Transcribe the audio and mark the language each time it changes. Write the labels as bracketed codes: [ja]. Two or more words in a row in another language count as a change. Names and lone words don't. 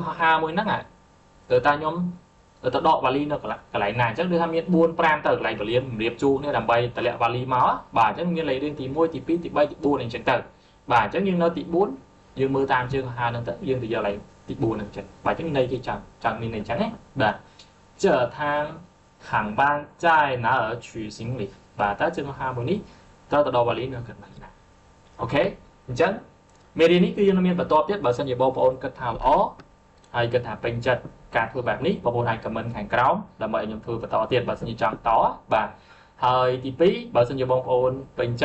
[km] ហោះហើរមួយហ្នឹងតើខ្ញុំទៅដកវ៉ាលីនៅកន្លែងណាអញ្ចឹងគឺថាមាន4 5ទៅកន្លែងវ៉ាលីរៀបជួរនេះដើម្បីតម្លាក់វ៉ាលីមកបាទអញ្ចឹងមានលេខរៀងទី1ទី2ទី3ទី4អញ្ចឹងទៅបាទអញ្ចឹងយើងនៅទី4យើងមើលតាមជើងហោះហើរហ្នឹងទៅយើងទៅយកកន្លែងទី4ហ្នឹងអញ្ចឹងបាទអញ្ចឹងន័យគេច ង់មានអញ្ចឹងណាបាទ [zh] 这趟航班在哪儿取行李 [km] បាទតើជើងហោះហើរមួយនេះត្រូវទៅដកវ៉ាលីនៅកន្លែងណាអូខេអញ្ចឹងមេរៀននេះគឺយើងមានបន្តទៀតបើសិនជាបងប្អូនគិតថាល្អ ហើយគិតថាពេញចិត្តការធ្វើបែបនេះបងប្អូនអាច comment ខាងក្រោមដើម្បីឲ្យខ្ញុំធ្វើបន្តទៀតបើសិនជាចង់តបាទហើយទី2បើសិនជាបងប្អូនពេញ